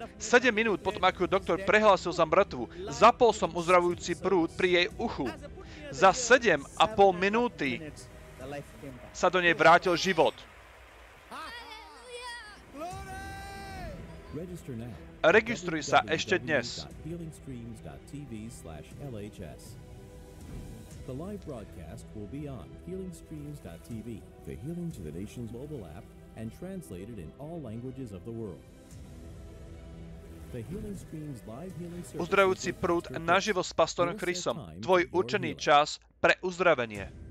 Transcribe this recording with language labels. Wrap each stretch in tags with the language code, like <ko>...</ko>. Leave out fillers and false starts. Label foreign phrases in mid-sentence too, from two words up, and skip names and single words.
<sk>7 minút potom, ako doktor prehlásil za mŕtvu, zapol som uzdravujúci prúd pri jej uchu. Za 7,5 minúty sa do nej vrátil život. Registruj sa ešte dnes.</sk> <en>The live broadcast will be on healingstreams.tv, the Healing to the Nations mobile app, and translated in all languages of the world. The Healing Streams live healing service</en> <sk>Uzdravujúci prúd naživo s pastorom Chrisom. Tvoj určený čas pre uzdravenie.</sk>